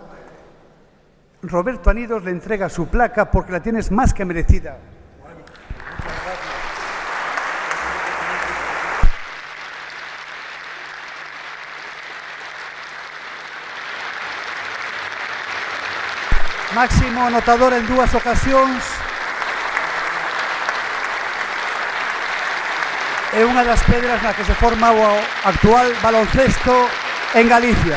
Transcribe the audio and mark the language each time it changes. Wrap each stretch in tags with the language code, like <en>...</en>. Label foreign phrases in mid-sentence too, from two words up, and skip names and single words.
<es>Roberto Anidos le entrega su placa porque la tienes más que merecida.</es> <gl>Máximo anotador en 2 ocasións. É unha das pedras na que se forma o actual baloncesto en Galicia.</gl>